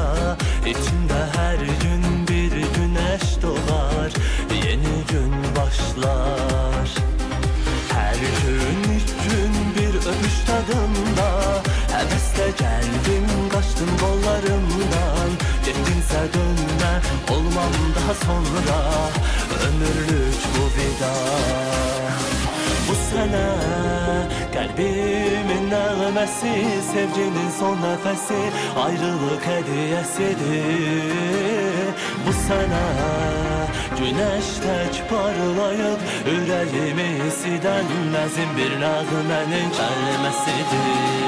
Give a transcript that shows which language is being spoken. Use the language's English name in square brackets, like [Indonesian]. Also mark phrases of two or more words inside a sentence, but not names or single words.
[Turkish] İçimde her gün bir güneş doğar, yeni gün başlar. Her gün ilk gün bir öpüş tadında, hevesle geldim kaçtım kollarımdan. Gittinse dönme olmam daha sonra, ömürlük bu vida. [Azerbaijani] Bu sənə qəlbimin nəğməsi, sevginin son nəfəsi, ayrılıq hədiyəsidir. Bu sənə günəş tək parlayıb, ürəyimi isidən nəzim bir nəğmənin kəlməsidir.